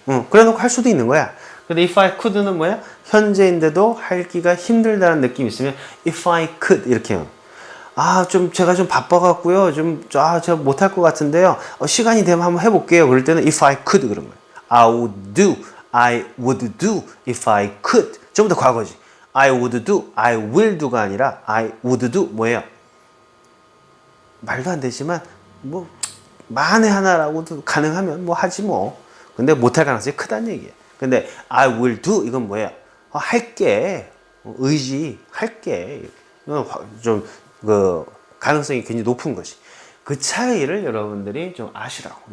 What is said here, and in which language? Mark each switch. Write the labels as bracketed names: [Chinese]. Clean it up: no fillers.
[Korean] 그래 놓고 할 수도 있는 거야. 근데 [English] if I could [Korean] 는 뭐야? 현재인데도 하기가 힘들다는 느낌이 있으면 if I could 이렇게 해요. 제가 좀 바빠갖고요. 제가 못할 것 같은데요. 시간이 되면 한번 해볼게요. 그럴 때는 [English] if I could [Korean] 그런 거예요. [English] I would do if I could. 좀 더 과거지. I would do, I will do [Korean] 가 아니라 [English] I would do [Korean] 뭐예요? 말도 안 되지만 만에 하나라고도 가능하면 하지 뭐. 근데 못할 가능성이 크다는 얘기예요. 근데 [English] I will do [Korean] 이건 뭐예요? 할게. 의지 할게. 좀 그 가능성이 굉장히 높은 것이. 그 차이를 여러분들이 좀 아시라고.